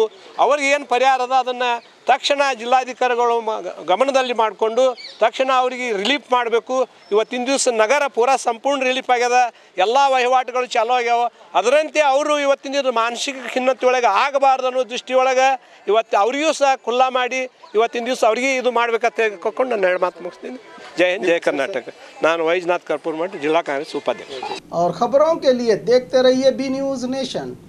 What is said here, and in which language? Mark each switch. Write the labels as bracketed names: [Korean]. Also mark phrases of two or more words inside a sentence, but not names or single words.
[Kannada] ಅವ್ರಿಗೆ ಏನು ಪರಿಹಾರ ಅದ ಅದನ್ನು ತಕ್ಷಣ ಜಿಲ್ಲಾಧಿಕಾರಿಗಳು ಗಮನದಲ್ಲಿ ಮಾಡಿಕೊಂಡು ತಕ್ಷಣ ಅವರಿಗೆ ರಿಲೀಫ್ ಮಾಡಬೇಕು। ಇವತ್ತಿನ ದಿವಸ ನಗರ ಪೂರಾ ಸಂಪೂರ್ಣ ರಿಲೀಫ್ ಆಗ್ಯದ, ಎಲ್ಲ ವಹಿವಾಟುಗಳು ಚಾಲೂ ಆಗ್ಯಾವ। ಅದರಂತೆ ಅವರು ಇವತ್ತಿನ ದಿವಸ ಮಾನಸಿಕ ಖಿನ್ನತೆ ಒಳಗೆ ಆಗಬಾರ್ದು ಅನ್ನೋ ದೃಷ್ಟಿಯೊಳಗೆ ಇವತ್ತು ಅವರಿಗೂ ಸಹ ಖುಲ್ಲಾ ಮಾಡಿ ಇವತ್ತಿನ ದಿವಸ ಅವ್ರಿಗೆ ಇದು ಮಾಡ್ಬೇಕಂತ ಹೇಳ್ಕೊಂಡು ನಾನು 2 ಮಾತು ಮುಗಿಸ್ತೀನಿ। ಜಯ ಹಿಂದ್, ಜಯ ಕರ್ನಾಟಕ। ನಾನು ವೈಜನಾಥ್ ಕರ್ಪೂರ ಮಠ, ಜಿಲ್ಲಾ ಕಾಂಗ್ರೆಸ್ ಉಪಾಧ್ಯಕ್ಷ। [Hindi] और खबरों के लिए देखते रहिए बी न्यूज़ नेशन।